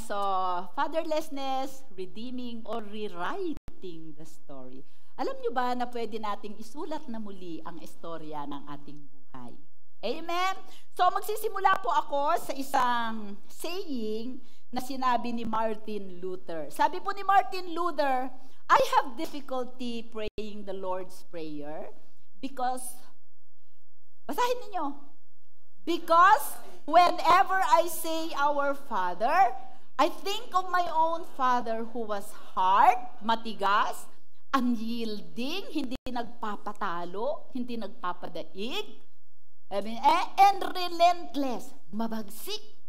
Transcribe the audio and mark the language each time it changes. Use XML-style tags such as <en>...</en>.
<en>So, fatherlessness, redeeming or rewriting the story.</en> <tl>Alam nyo ba na pwede nating isulat na muli ang istorya ng ating buhay? Amen? So, magsisimula po ako sa isang saying na sinabi ni Martin Luther. Sabi po ni Martin Luther,</tl> <en>I have difficulty praying the Lord's Prayer because,</en> <tl>basahin ninyo,</tl> <en>because whenever I say our Father, I think of my own father who was hard,</en> <tl>matigas,</tl> <en>unyielding,</en> <tl>hindi nagpapatalo, hindi nagpapadaig,</tl> <en>and relentless,</en> <tl>mabagsik.</tl>